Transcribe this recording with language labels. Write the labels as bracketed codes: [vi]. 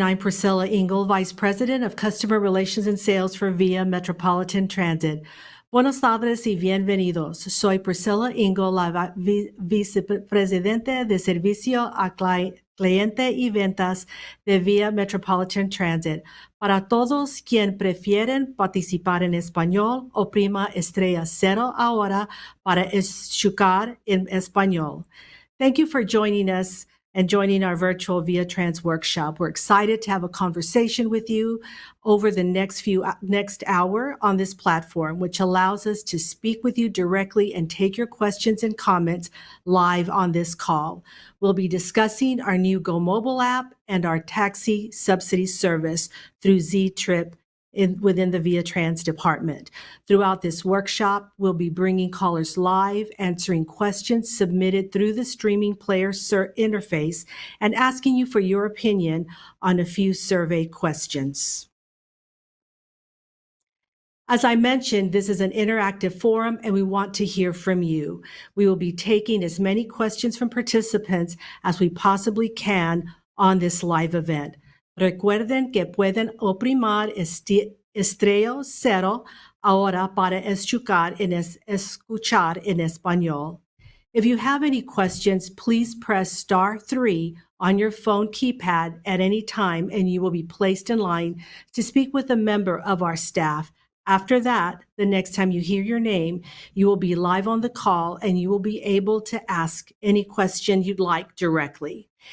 [en] I'm Priscilla Engel, Vice President of Customer Relations and Sales for VIA Metropolitan Transit. [es] Buenos tardes y bienvenidos. Soy Priscilla Engel, la Vicepresidente de Servicio a Cliente y Ventas de VIA Metropolitan Transit. Para todos quienes prefieren participar en español, oprima estrella 0 ahora para escuchar en español. [en] Thank you for joining us and joining our virtual VIAtrans workshop. We're excited to have a conversation with you over the next hour on this platform, which allows us to speak with you directly and take your questions and comments live on this call. We'll be discussing our new Go Mobile app and our taxi subsidy service through Z-Trip within the VIAtrans department. Throughout this workshop, we'll be bringing callers live, answering questions submitted through the streaming player interface, and asking you for your opinion on a few survey questions. As I mentioned, this is an interactive forum and we want to hear from you. We will be taking as many questions from participants as we possibly can on this live event. [es] Recuerden que pueden oprimir estrella 0 ahora para escuchar en español. [en] If you have any questions, please press star 3 on your phone keypad at any time and you will be placed in line to speak with a member of our staff. After that, the next time you hear your name, you will be live on the call and you will be able to ask any question you'd like directly.